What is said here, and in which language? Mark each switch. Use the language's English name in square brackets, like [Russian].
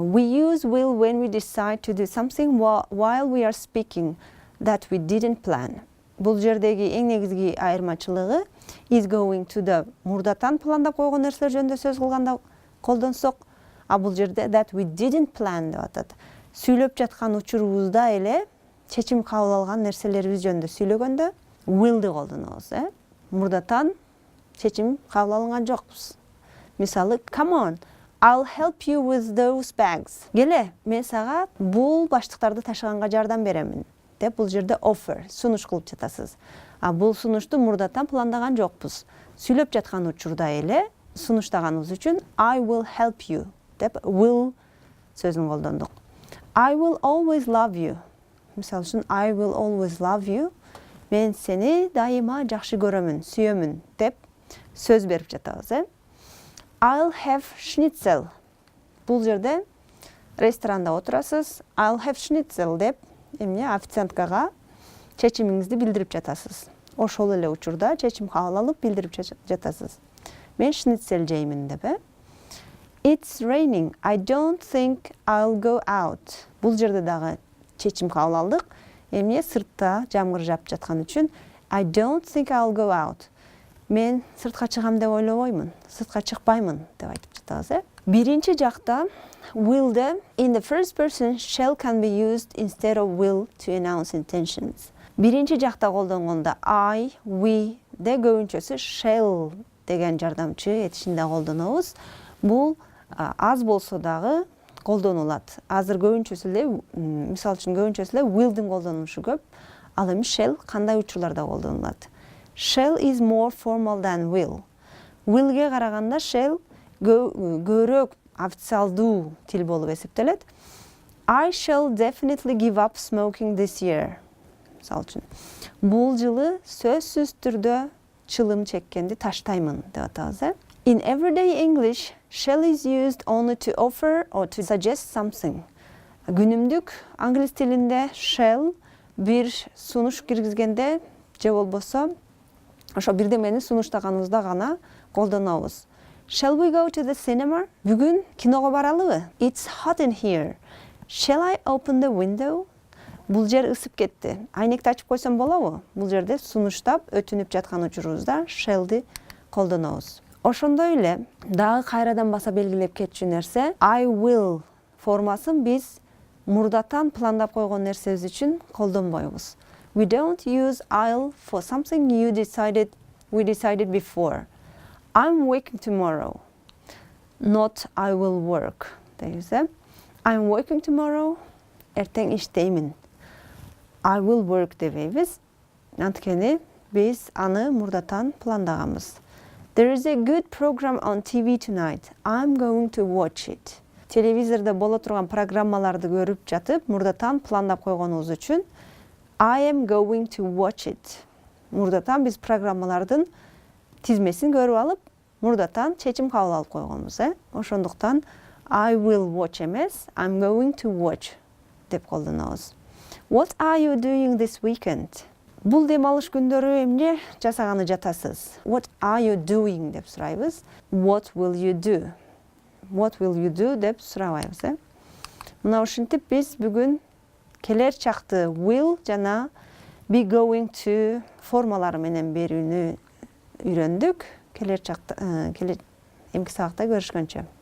[English] We use will when we decide to do something while we are speaking that we didn't plan. [Kyrgyz] Бул жердеги эң негизги айырмачылыгы [English] is going to the [Kyrgyz] мурдатан пландап койгон нерселер жөнүндө сөз кылганда колдонсок, а бул жерде [English] that we didn't plan [Kyrgyz] деп атат. Сүйлөп жаткан учурубузда эле чечим кабыл алган нерселерибиз жөнүндө сүйлөгөндө will'ди колдонобуз, Мурдатан чечим кабыл алынган жокпуз. Мисалы, [English] come on, I'll help you with those bags. [Kyrgyz] Келе, мен сага бул баштыктарды ташыганга жардам беремин деп бул жерде offer, сунуш кылып жатасыз. А бул сунушту мурдатан пландаган жокпуз. Сүйлөп жаткан учурда эле сунуштаганыбыз үчүн [English] I will help you [Kyrgyz] деп will сөзүн колдондук. [English] I will always love you. [Kyrgyz] Мисалы үчүн [English] I will always love you. [Kyrgyz] Мен сени дайыма жакшы көрөмүн, сүйөмүн деп сөз берип жатабыз. I'll have schnitzel. Бул жерде ресторанда отурасыз. [English] I'll have schnitzel [Kyrgyz] деп эмне официанткага чечимиңизди билдирип жатасыз. Ошол эле учурда чечим кабыл алып билдирип жатасыз. Мен шницель жеймин деп. [English] It's raining. I don't think I'll go out. [Kyrgyz] Бул жерде дагы чечим кабыл алдык. Эмне сыртта жамгыр жаап жаткан үчүн [English] I don't think I'll go out. [Kyrgyz] Мен сыртка чыгам деп ойлобоймун. Сыртка чыкпаймын деп айтып жатабыз, Биринчи жакта [English] will'de in the first person shall can be used instead of will to announce intentions. [Kyrgyz] Биринчи жакта колдонгондо I, we де көбүнчөсү shall деген жардамчы этишинде колдонобуз. Бул аз болсо дагы колдонулат. Азыр көбүнчөсү эле, мисалы үчүн көбүнчөсү эле will'дин колдонушу көп. Ал эми shall кандай учурларда колдонулат? [English] Shall is more formal than will. [Kyrgyz] Will'ге караганда shall көбүрөөк официалдуу тил болуп эсептелет. [English] I shall definitely give up smoking this year. [Kyrgyz] Мисалы үчүн, бул жылы сөзсүз түрдө чылым чеккенди таштаймын деп атабыз, [English] In everyday English, shall is used only to offer or to suggest something. [Kyrgyz] Күнүмдүк англис тилинде shall бир сунуш киргизгенде же болбосо ошо бирдемени сунуштаганыбызда гана колдонобуз. [English] Shall we go to the cinema? [Kyrgyz] Бүгүн киного баралыбы? [English] It's hot in here. Shall I open the window? [Kyrgyz] Бул жер ысып кетти. Айнекти ачып койсом болобу? Бул жерде сунуштап өтүнүп жаткан учурубузда shall'ди колдонобуз. Ошондой эле дагы кайрадан баса белгилеп кетчү нерсе [English] I will [Kyrgyz] формасын биз мурдатан пландап койгон нерсебиз үчүн колдонбойбуз. [English] We don't use I'll for something we decided before. I'm working tomorrow. Not I will work. [Kyrgyz] Deybiz. [English] I'm working tomorrow. [Kyrgyz] Эртең иштеймин. [English] I will work [Kyrgyz] дебейбиз. Анткени биз аны мурдатан пландаганбыз. [English] There is a good program on TV tonight. I'm going to watch it. [Kyrgyz] Телевизордо боло турган программаларды көрүп жатып, мурдатан пландап койгонубуз үчүн [English] I am going to watch it. [Kyrgyz] Мурдатан биз программалардын тизмесин көрүп алып, мурдатан чечим кабыл алып койгонбуз, Ошондуктан [English] I will watch [Kyrgyz] эмес, [English] I'm going to watch [Kyrgyz] деп колдонобуз. [English] What are you doing this weekend? [Kyrgyz] Бул дем алыш күндөрү эмне жасаганы жатасыз? [English] What are you doing [Kyrgyz] деп сурайбыз. [English] What will you do? What will you do [Kyrgyz] деп сурабайбыз, Мына ушинтип биз бүгүн келер чакты will жана be going to формалары менен берүүнү үйрөндүк. Келер чакта эмки сабакта көрүшкөнчө.